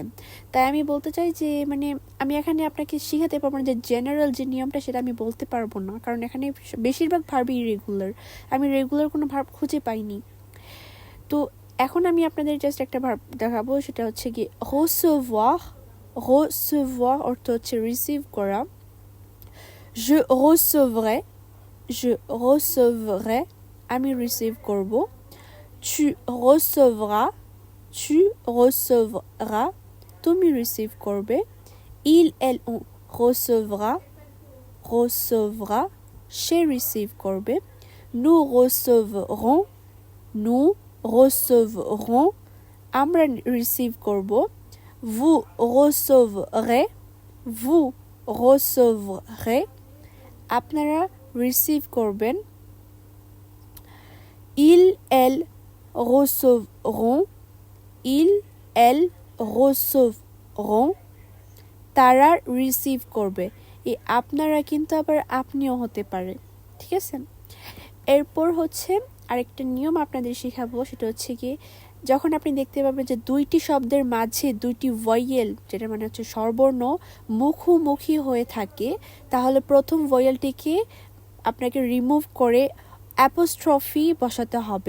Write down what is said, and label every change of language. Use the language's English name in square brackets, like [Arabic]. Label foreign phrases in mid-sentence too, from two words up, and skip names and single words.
[Bangla] তাই আমি বলতে চাই যে মানে আমি এখানে আপনাকে শিখাতে পারবো না যে জেনারেল যে নিয়মটা সেটা আমি বলতে পারবো না, কারণ এখানে বেশিরভাগ ভার্বই ইরেগুলার, আমি রেগুলার কোনো ভার্ব খুঁজে পাইনি। তো এখন আমি আপনাদের জাস্ট একটা ভার্ব দেখাবো, সেটা হচ্ছে কি recevoir। recevoir অর্থ হচ্ছে রিসিভ করা। [French] je recevrai, je recevrai, [Bangla] আমি রিসিভ করব। [French] tu recevras, tu recevras, [Bangla] তুমি রিসিভ করবে। [French] il, elle, on recevra, recevra, [Bangla] সে রিসিভ করবে। [French] nous recevrons, nous recevrons, [Bangla] আমরা রিসিভ করব। [French] vous recevrez, vous recevrez, [Bangla] আপনারা রিসিভ করবেন। [French] il, elle recevront, il, elle recevront, [Bangla] তারা রিসিভ করবে। এই আপনারা কিন্তু আবার আপনিও হতে পারে, ঠিক আছে। এরপর হচ্ছে আরেকটা নিয়ম আপনাদের শেখাবো, সেটা হচ্ছে কি যখন আপনি দেখতে পাবেন যে দুইটি শব্দের মাঝে দুইটি ভয়েল, যেটা মানে হচ্ছে স্বরবর্ণ মুখোমুখি হয়ে থাকে, তাহলে প্রথম ভয়েলটিকে আপনাকে রিমুভ করে অ্যাপোস্ট্রফি বসাতে হবে।